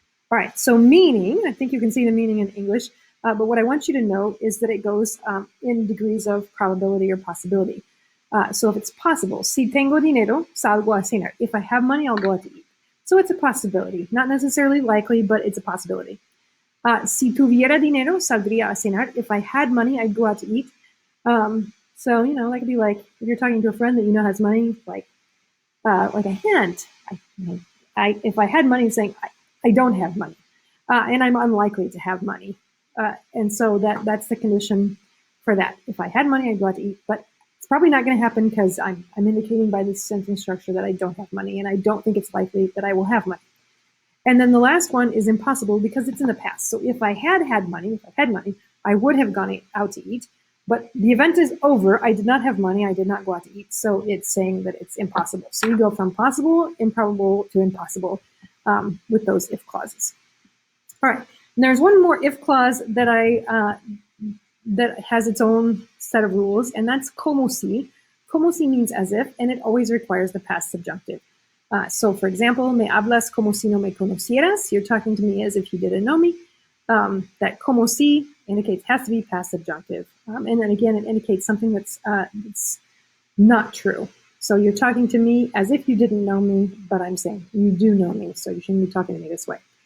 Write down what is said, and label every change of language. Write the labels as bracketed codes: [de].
[en] All right, so meaning, I think you can see the meaning in English, but what I want you to know is that it goes in degrees of probability or possibility. So if it's possible, [es] si tengo dinero, salgo a cenar. [en] If I have money, I'll go out to eat. So it's a possibility, not necessarily likely, but it's a possibility. [es] Si tuviera dinero, saldría a cenar. [en] If I had money, I'd go out to eat. So, you know, that could be like, if you're talking to a friend that you know has money, like a hint. If I had money, saying, I don't have money, and I'm unlikely to have money. And so that's the condition for that. If I had money, I'd go out to eat, but it's probably not going to happen because I'm indicating by this sentence structure that I don't have money, and I don't think it's likely that I will have money. And then the last one is impossible because it's in the past. So if I had money, I would have gone out to eat, but the event is over. I did not have money. I did not go out to eat. So it's saying that it's impossible. So you go from possible, improbable to impossible with those if clauses. All right. And there's one more if clause that that has its own set of rules, and that's como si. Como si means as if, and it always requires the past subjunctive. So, for example, [es] me hablas como si no me conocieras. [en] You're talking to me as if you didn't know me. That como si has to be past subjunctive. And then again, it indicates something that's not true. So you're talking to me as if you didn't know me, but I'm saying you do know me, so you shouldn't be talking to me this way.